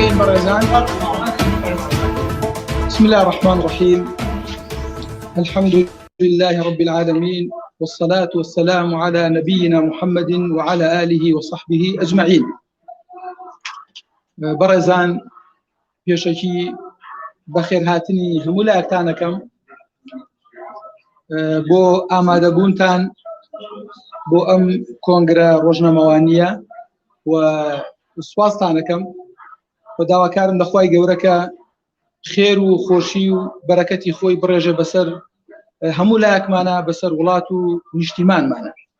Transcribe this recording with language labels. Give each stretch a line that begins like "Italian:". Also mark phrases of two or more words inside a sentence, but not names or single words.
Arabic: برزان. بسم الله الرحمن الرحيم. الحمد لله رب العالمين، والصلاة والسلام على نبينا محمد وعلى آله وصحبه أجمعين.
Central Kurdish: برزان پێشەکی بەخێر هاتنی هەموو لایەکتانەکەم بۆ ئامادەبوونتان بۆ ئەم کۆنگرە ڕۆژنامەوانیە و سوپاستانەکەم و داواکارم لە خوای گەورەکە خێر و خۆشی و بەرەکەتی خۆی بڕێژە بەسەر هەموو لایەکمانە، بەسەر وڵات و نیشتیمانمانە.